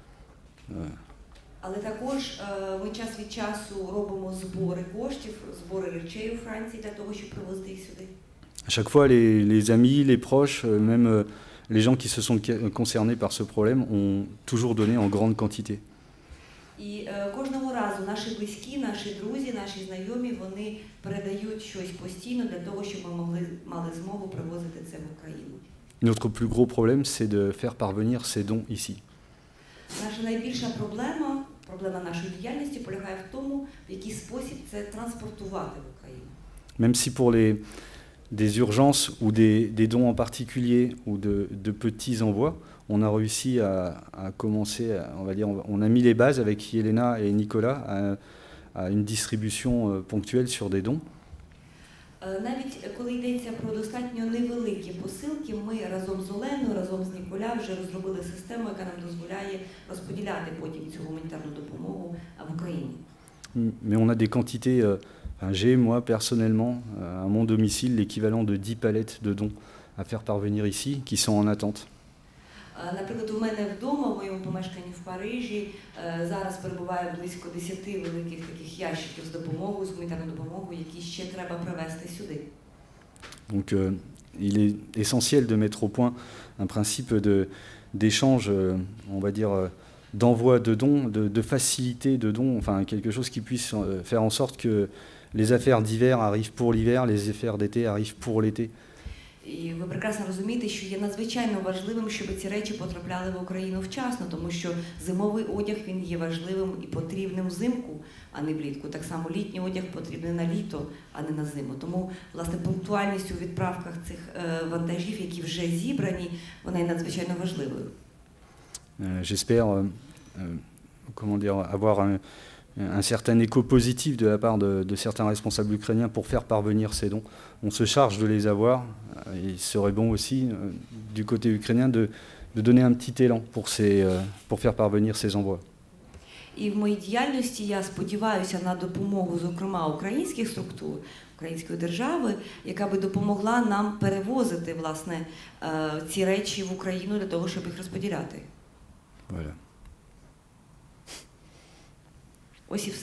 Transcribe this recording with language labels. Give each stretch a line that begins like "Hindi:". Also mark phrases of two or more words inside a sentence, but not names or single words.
Ukrainian: Але також ми час від часу робимо збори коштів, збори речей у Франції для того, щоб привозити їх сюди.
French: À chaque fois, les amis, les proches, même les gens qui se sont concernés par ce problème ont toujours donné en grande quantité.
Ukrainian: І кожного разу наші близькі, наші друзі, наші знайомі, вони передають щось постійно для того, щоб ми мали змогу привозити це в Україну.
French: Notre plus gros problème, c'est de faire parvenir ces dons ici.
Ukrainian: Наша найбільша проблема нашої діяльності полягає в тому, в який спосіб це транспортувати в Україну.
French: Même si pour des urgences ou des dons en particulier ou de petits envois, on a réussi à commencer, on va dire, on a mis les bases avec Yelena et Nicolas à une distribution ponctuelle sur des dons.
Ukrainian: Навіть коли йдеться про достатньо невеликі посилки, ми разом з Оленою, разом з Ніколя вже розробили систему, яка нам дозволяє розподіляти потім цю гуманітарну допомогу в Україні.
French: Mais on a des quantités, j'ai moi personnellement à mon domicile l'équivalent de 10 palettes de dons à faire parvenir ici qui sont en attente.
Ukrainian: Наприклад, у мене вдома, в моєму помешканні в Парижі, зараз перебуває близько 10 великих таких ящиків з допомогою, з гуманітарною допомогою, які ще треба привезти сюди.
French: Donc il est essentiel de mettre au point un principe d'échange, on va dire, d'envoi de dons, de facilité de dons, enfin quelque chose qui puisse faire en sorte que les affaires d'hiver arrivent pour l'hiver, les affaires d'été arrivent pour l'été.
Ukrainian: І ви прекрасно розумієте, що є надзвичайно важливим, щоб ці речі потрапляли в Україну вчасно, тому що зимовий одяг, він є важливим і потрібним взимку, а не влітку. Так само літній одяг потрібний на літо, а не на зиму. Тому, власне, пунктуальність у відправках цих вантажів, які вже зібрані, вона є надзвичайно важливою.
French: J'espère comment dire, avoir un certain écho positif de la part de certains responsables ukrainiens pour faire parvenir ces dons. On se charge de les avoir. Il serait bon aussi, du côté ukrainien, de donner un petit élan pour faire parvenir ces envois.
Ukrainian: І в моїй діяльності я сподіваюся на допомогу, зокрема, українських структур, української держави, яка би допомогла нам перевозити, власне, ці речі в Україну для того, щоб їх розподіляти.
French: Voilà.
Ukrainian: Ось і все.